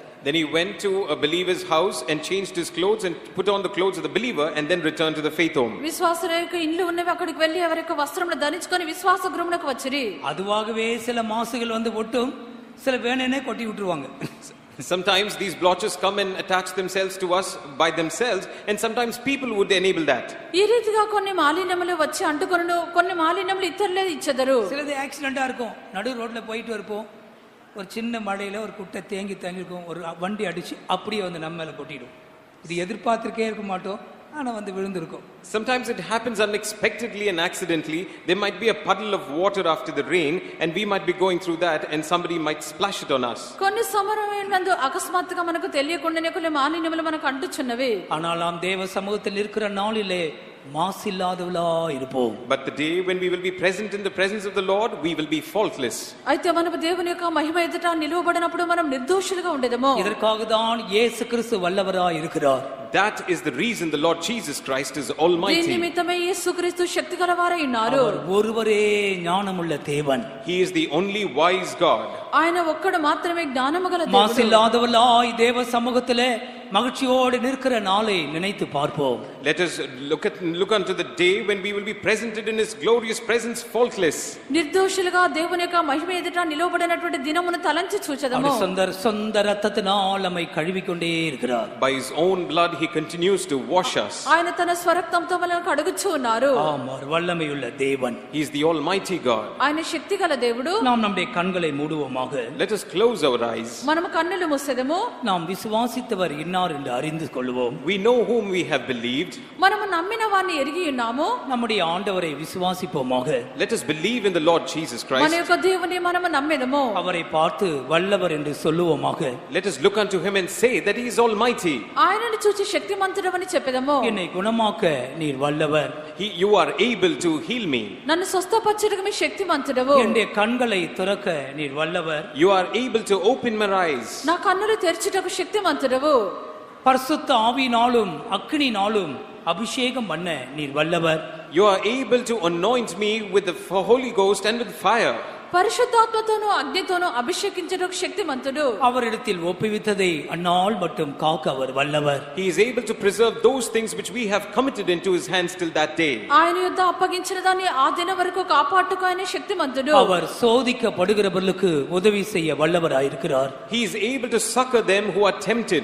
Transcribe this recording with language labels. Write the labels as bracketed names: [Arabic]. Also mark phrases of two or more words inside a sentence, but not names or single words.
[English] Then he went to a believer's house and changed his clothes and put on the clothes of the believer and then returned to the faith home. [Telugu] విశ్వాసుల యొక్క ఇల్లు ఉన్నవి అక్కడికి వెళ్ళి ఎవరి యొక్క వస్త్రములు ధరించుకొని విశ్వాస గృహమునకు వచ్చిరి. [Tamil] அதுவாகவே சில மாசுகள் வந்து ஒட்டும், சில வேணுனே கொட்டி விட்டுருவாங்க. [English] Sometimes these blotches come and attach themselves to us by themselves, and sometimes people would enable that. [Telugu] ఈ రీతిగా కొన్ని మాలిన్యములు వచ్చి అంటుకొనును, కొన్ని మాలిన్యములు ఇతరులే ఇచ్చెదరు. [Tamil] சிலது ஆக்சிடென்ட்டா இருக்கும். நடு ரோட்ல போயிட்டு இருப்போம், ஒரு சின்ன மழையில ஒரு குட்டை தேங்கி இருக்கும், ஒரு வண்டி அடிச்சு அப்படியே வந்து நம்ம மேல கொட்டிடும். இது எதிர்பார்த்திருக்கே இருக்க மாட்டோம், ஆனா வந்து விழுந்திருக்கும். [English] Sometimes it happens unexpectedly and accidentally. There might be a puddle of water after the rain and we might be going through that and somebody might splash it on us. [Telugu] కొన్ని సమరమైనందు అకస్మాత్తుగా మనకు తెలియకుండానే కొన్ని మాలిన్యములు మనకు అంటుచున్నవి. [Tamil] ஆனால் நாம் தேவ சமூகத்தில் இருக்கிற நாளிலே மாசில்லாதவளா இருப்போம். [English] But the day when we will be present in the presence of the Lord, we will be faultless. [Telugu] అయితే మనము దేవుని యొక్క మహిమ ఎదుట నిలువబడినప్పుడు మనం నిర్దోషులుగా ఉండేదము. [Tamil] இதற்காக தான் இயேசு கிறிஸ்து வல்லவராய் இருக்கிறார். [English] That is the reason the Lord Jesus Christ is [Telugu] దీని [English] almighty. [Telugu] నిమిత్తమే యేసుక్రీస్తు శక్తిగలవారై ఉన్నారు. [Tamil] அவர் ஒருவரே ஞானமுள்ள தேவன். [English] He is the only wise God. [Telugu] ఆయన ఒక్కడు మాత్రమే జ్ఞానము గల దేవుడు. [Tamil] மாசில்லாதவளாய் தேவ சமூகத்திலே மகிழ்ச்சியோடு நிற்கிற நாளை நினைத்து பார்ப்போம். [English] Let us look unto the day when we will be presented in His glorious presence faultless. [Telugu] నిర్దోషులుగా దేవుని యొక్క మహిమ ఎదుట నిలవబడినటువంటి దినమును తలంచి చూచెదము. [Tamil] சொந்த ரத்தத்தினால் நம்மை கழுவிக்கொண்டே இருக்கிறார். [English] By His own blood He continues to wash us. [Telugu] ఆయన తన స్వరక్తంతో మనల్ని కడుగుచూ ఉన్నారు. [Tamil] ஆமார், வல்லமையுள்ள தேவன். [English] He is the almighty God. [Telugu] ఆయన శక్తిగల దేవుడు. [Tamil] நாம் நம்முடைய கண்களை மூடுவோமாக. [English] Let us close our eyes. [Telugu] మనము కన్నులు మూసెదము. [Tamil] நாம் விசுவாசித்தவர் நம்பினார் என்று அறிந்து கொள்வோம். [English] We know whom we have believed. [Telugu] మనము నమ్మిన వారిని ఎరిగి ఉన్నాము. [Tamil] நம்முடைய ஆண்டவரை விசுவாசிப்போமாக. [English] Let us believe in the Lord Jesus [Telugu] మన [English] Christ. [Telugu] యొక్క దేవుని మనము నమ్మెదము. [Tamil] அவரை பார்த்து வல்லவர் என்று சொல்லுவோமாக. [English] Let us look unto him and say that he is almighty. [Telugu] ఆయనను చూచి శక్తిమంతుడవని చెప్పెదము. [Tamil] என்னை குணமாக்க நீர் வல்லவர். [English] You are able to heal me. [Telugu] నన్ను స్వస్థపరచుటకు మీ శక్తిమంతుడవు. [Tamil] என்னுடைய கண்களை திறக்க நீர் வல்லவர். [English] You are able to open my eyes. [Telugu] నా కన్నులు తెరచుటకు శక్తిమంతుడవు. [Tamil] பரிசுத்த ஆவியினாலும் அக்கினியினாலும் அபிஷேகம் பண்ண நீர் வல்லவர். [English] You are able to anoint me with the Holy Ghost and with fire. [Telugu] పరిశుద్ధాత్మతోను అగ్నితోను అభిషేకించుటకు శక్తిమంతుడు. [Tamil] அவரிடத்தில் ஒப்புவித்ததை அந்நாள் மட்டும் காக்க அவர் வல்லவர். [English] He is able to preserve those things which we have committed into his hands till that day. [Telugu] ఆయన యుద్ధ అప్పగించిన దాన్ని ఆ దిన వరకు కాపాడుటకు ఆయన శక్తిమంతుడు. [Tamil] அவர் சோதிக்கப்படுகிறவர்களுக்கு உதவி செய்ய வல்லவராயிருக்கிறார். [English] He is able to succor them who are tempted.